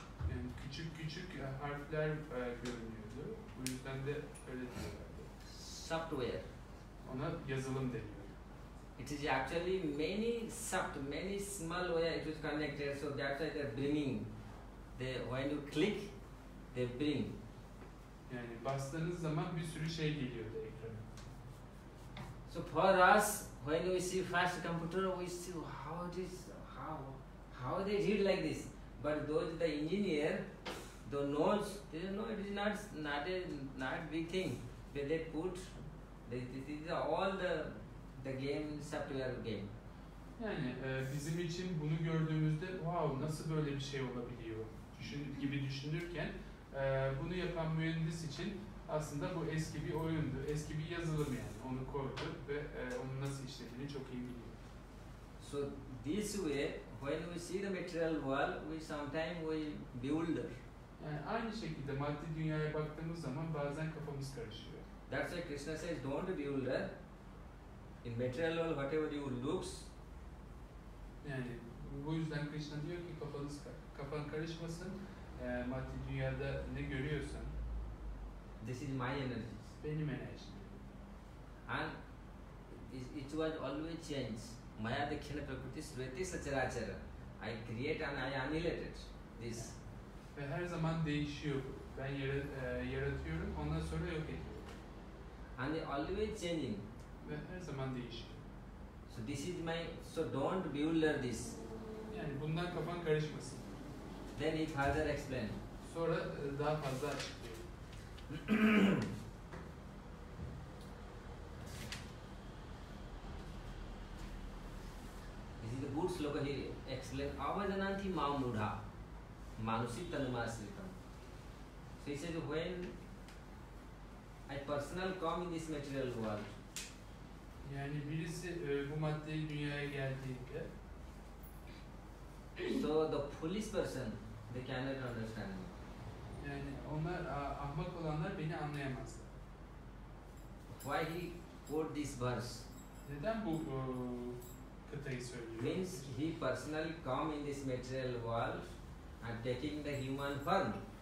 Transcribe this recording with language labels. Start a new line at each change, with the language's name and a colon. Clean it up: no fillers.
Turkish: Yani küçük harfler görünüyordu. Bu yüzden de öyle diyorlardı.
English: Software.
Turkish: Ona yazılım deniyor.
English: It is actually many small wire it is connected. So that's why they're bringing. When you click, they bring.
Turkish: Yani bastığınız zaman bir sürü şey geliyordu ekrana.
English: So for us, when we see first computer, we see how they did like this. But those the engineer, the knows, they know it is not big thing. They put this is all the game software game.
Turkish: Yani bizim için bunu gördüğümüzde wow nasıl böyle bir şey olabiliyor gibi düşünürken bunu yapan mühendis için aslında bu eski bir oyundu, eski bir yazılım yani. Onu koydu ve onun nasıl işlediğini çok iyi biliyor.
English: So this way, when we see the material world, we sometimes builder.
Turkish: Yani aynı şekilde maddi dünyaya baktığımız zaman bazen kafamız karışıyor.
English: That's why Krishna says, don't be builder. In material world, whatever you looks.
Turkish: Yani bu yüzden Krishna diyor ki kafan karışmasın. Maddi dünyada ne görüyorsan.
English: This is my energy.
Turkish: Benim enerjim.
English: And it was always change.
Sanskrit: Maya dakshina prakriti sveti sacharachara.
English: I create and I annihilate it. This.
Turkish: Ve her zaman değişiyor bu. Ben yaratıyorum, ondan sonra yok ediyorum.
English: And they always changing.
Turkish: Ve her zaman değişiyor.
English: So this is my. So don't builder this.
Turkish: Yani bundan kafan karışmasın.
English: Then he further explain.
Turkish: Sonra daha fazla açıklıyor.
English: This is a good sloka he explained.
Sanskrit: Avajananti mamudha manusik tanumasritam.
English: So he says when I personal come in this material world.
Turkish: Yani birisi bu maddi dünyaya geldiğinde
English: so the foolish person they cannot understand me.
Turkish: Yani onlar ahmak olanlar beni anlayamazlar.
English: Why he quote this verse?
Turkish: Neden bu kıtayı söylüyor?
English: Means he personally come in this material world and taking the human form.